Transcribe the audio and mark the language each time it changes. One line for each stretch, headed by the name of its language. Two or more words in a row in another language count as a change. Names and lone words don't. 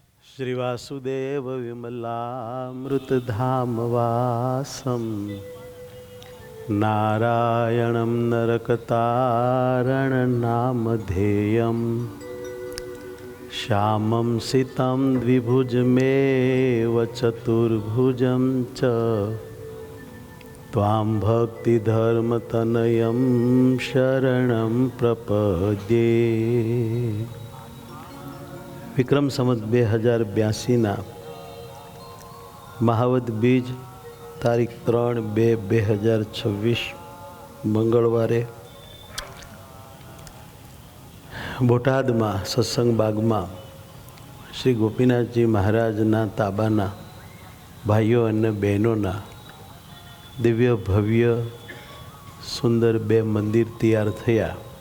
Sanskrit: श्रीवासुदेव विमलामृतधामवासं नारायणं नरकतारणनामधेयं श्यामं सितं द्विभुजमेव चतुर्भुजं च त्वां भक्तिधर्मतनयं शरणं प्रपद्ये।
Gujarati: વિક્રમ સંવત 2082 મહાવદ બીજ તારીખ 3/2/2026 મંગળવારે બોટાદમાં સત્સંગ બાગમાં શ્રી ગોપીનાથજી મહારાજના તાબાના ભાઈઓ અને બહેનોના દિવ્ય ભવ્ય સુંદર 2 મંદિર તૈયાર થયા।